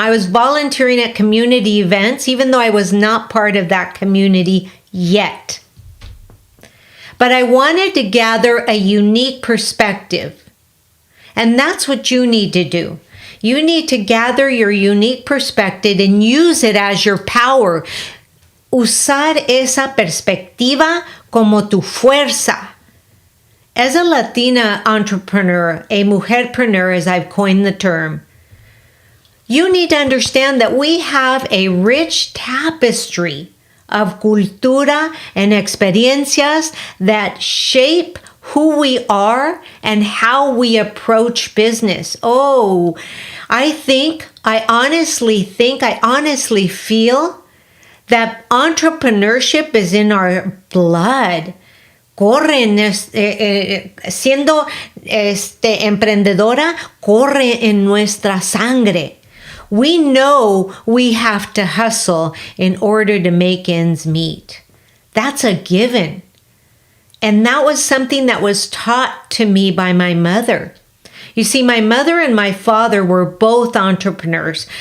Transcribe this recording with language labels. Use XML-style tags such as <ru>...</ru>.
<en>I was volunteering at community events, even though I was not part of that community yet. But I wanted to gather a unique perspective. And that's what you need to do. You need to gather your unique perspective and use it as your power.</en> <es>Usar esa perspectiva como tu fuerza.</es> <en>As a Latina entrepreneur, a mujerpreneur, as I've coined the term, you need to understand that we have a rich tapestry of cultura and experiencias that shape who we are and how we approach business. Oh, I honestly feel that entrepreneurship is in our blood.</en> <es>Siendo emprendedora, corre en nuestra sangre.</es> <en>We know we have to hustle in order to make ends meet. That's a given. And that was something that was taught to me by my mother. You see, my mother and my father were both entrepreneurs.</en>